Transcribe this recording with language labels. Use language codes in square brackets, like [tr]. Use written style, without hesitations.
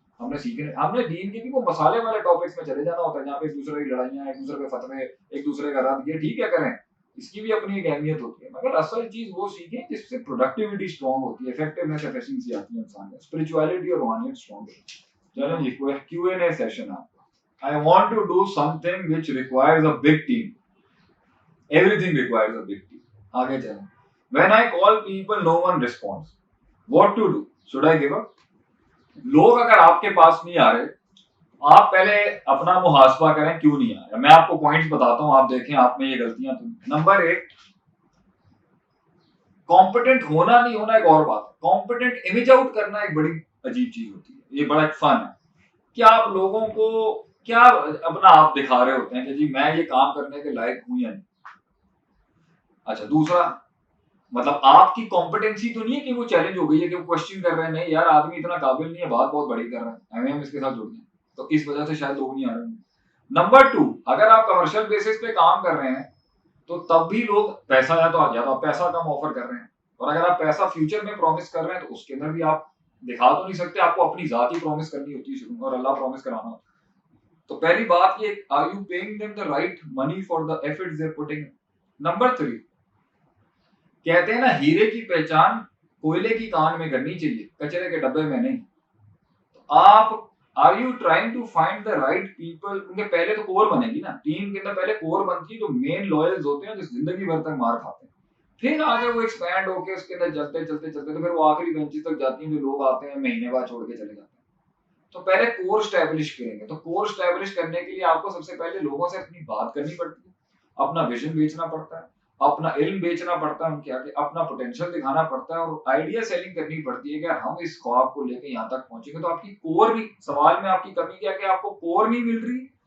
[ur] ہم نے سیکھنے, ہم نے دین کے بھی وہ مسالے والے ٹاپکس میں چلے جانا ہوتا ہے, جہاں پہ ایک دوسرے کی لڑائیاں, ایک دوسرے کے فتوے, ایک دوسرے کا رد. یہ ٹھیک ہے کریں, اس کی بھی اپنی ایک اہمیت ہوتی ہے, مگر اصل چیز وہ سیکھیں جس سے پروڈکٹیوٹی اسٹرانگ ہوتی ہے, افیکٹونیس ایفیشنسی آتی ہے انسان میں, اسپرچویلٹی اور روحانیت اسٹرانگ ہوتی ہے. چلیں جی, Q&A سیشن آپ کا. [en] I want to do something which requires a big team. Everything requires a big team. [ur] آگے چلیں. [en] When I call people, no one responds. What to do? Should I give up? [ur] لوگ اگر آپ کے پاس نہیں آ رہے, آپ پہلے اپنا محاسبہ کریں کیوں نہیں آ رہے. میں آپ کو پوائنٹس بتاتا ہوں, آپ دیکھیں آپ میں یہ غلطیاں تو. نمبر 1, کمپیٹنٹ ہونا نہیں ہونا ایک اور بات ہے. کمپیٹنٹ امیج آؤٹ کرنا ایک بڑی عجیب چیز ہوتی ہے, یہ بڑا ایک فن ہے. کیا آپ لوگوں کو کیا اپنا آپ دکھا رہے ہوتے ہیں کہ جی میں یہ کام کرنے کے لائق ہوں یا نہیں. اچھا, دوسرا مطلب آپ کی کمپیٹنسی تو نہیں ہے کہ وہ چیلنج ہو گئی ہے کہ وہ کوشچن کر رہے ہیں, نہیں یار آدمی اتنا قابل نہیں ہے, بات بہت بڑی کر رہے ہیں, ہم اس کے ساتھ جڑ جائیں, تو اس وجہ سے شاید لوگ نہیں آ رہے ہیں. نمبر 2, اگر آپ کمرشل بیسس پہ کام کر رہے ہیں تو تب بھی لوگ پیسہ یا تو آپ پیسہ کم آفر کر رہے ہیں, اور اگر آپ پیسہ فیوچر میں پرومس کر رہے ہیں تو اس کے اندر بھی آپ دکھا تو نہیں سکتے, آپ کو اپنی ذات ہی پرومس کرنی ہوتی ہے شروع میں, اور اللہ پرومس کرانا ہوتا ہے. تو پہلی بات یہ, [en] are you paying them the right money for the efforts they're putting in? [ur] Number 3, کہتے ہیں نا ہیرے کی پہچان کوئلے کی کان میں کرنی چاہیے, کچرے کے ڈبے میں نہیں. تو آپ [en] are you trying to find the right people? [ur] کیونکہ پہلے تو کور بنے گی نا, ٹیم کے اندر پہلے کور بنتی ہے جو مین لوئلز ہوتے ہیں, جو زندگی بھر تک مار کھاتے ہیں, پھر آگے وہ ایکسپینڈ ہو کے اس کے اندر چلتے چلتے چلتے تو پھر وہ آخری بینچز تک جاتی ہیں, جو لوگ آتے ہیں مہینے بعد چھوڑ کے چلے جاتے ہیں. تو پہلے کور اسٹیبلش کریں گے, تو کور اسٹیبلش کرنے کے لیے آپ کو سب سے پہلے لوگوں سے اپنی بات کرنی پڑتی ہے, اپنا ویژن بیچنا پڑتا ہے, اپنا علم بیچنا پڑتا ہے ان کے آگے, اپنا پوٹینشیل دکھانا پڑتا ہے, اور آئیڈیا سیلنگ کرنی پڑتی ہے کہ ہم اس خواب کو لے کے یہاں تک پہنچیں گے. تو آپ کی کور بھی, سوال میں آپ کی کمی کیا کہ آپ کو کور نہیں مل رہی,